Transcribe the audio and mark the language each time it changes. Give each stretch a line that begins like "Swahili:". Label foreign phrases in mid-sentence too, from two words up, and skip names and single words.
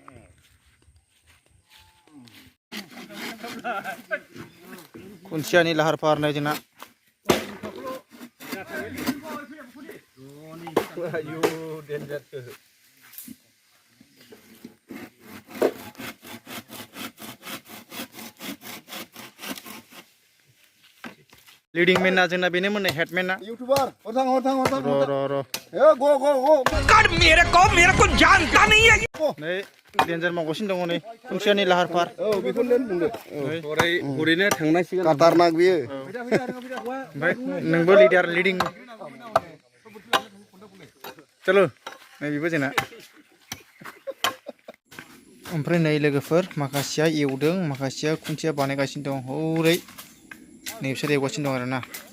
Bodo: खुन्थियानि लाहार फाहार नै जोंना
English: leading man
Bodo: ना जोंना बेनो मोननाय हेडमैन ना यूट्यूबर हर रो ए गो
Hindi: कर मेरे को जानता नहीं है
Bodo: नै डेन्जार मावगासिनो दङ नै खुन्थियानि लाहार फाहार बेखौ len बुंदो हरैनो थांनांसिगोन काटारनाक बियो ओमफ्राय नोंबो लीडिं चलो नै बेबो जोंना ओमफ्राय नै लोगोफोर माखासेया एवदों माखासेया खुन्थिया बानायगासिनो दं हरै नै बिसोर एवगासिनो दं आरोना